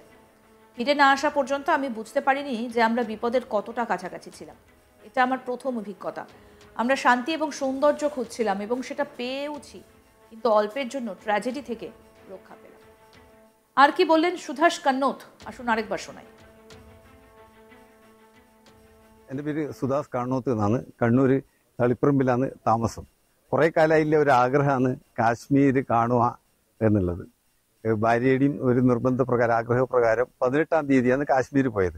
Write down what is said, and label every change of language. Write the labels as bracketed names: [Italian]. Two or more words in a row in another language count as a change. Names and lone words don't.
[Bangla] ফিরে না আসা পর্যন্ত আমি বুঝতে পারিনি যে আমরা বিপদের কতটা কাছাকাছি ছিলাম। এটা আমার প্রথম অভিজ্ঞতা। আমরা শান্তি এবং সৌন্দর্য খুঁজছিলাম এবং সেটা পেয়েওছি, কিন্তু অল্পের জন্য ট্র্যাজেডি থেকে রক্ষা পেলাম। আর কি বললেন সুধাস কন্নোথ, আসুন আরেকবার শোনাই। [Malayalam] എൻ്റെ പേര് സുധാസ് കണ്ണോത്ത് എന്നാണ്. കണ്ണൂർ തളിപ്പറമ്പിലാണ് താമസം. കുറേ കാലമായില്ല ഒരു ആഗ്രഹമാണ് കാശ്മീർ കാണുക എന്നുള്ളത്. ഭാര്യയുടെയും ഒരു നിർബന്ധ പ്രകാരം ആഗ്രഹപ്രകാരം 18-ാം തീയതിയാണ് കാശ്മീർ പോയത്.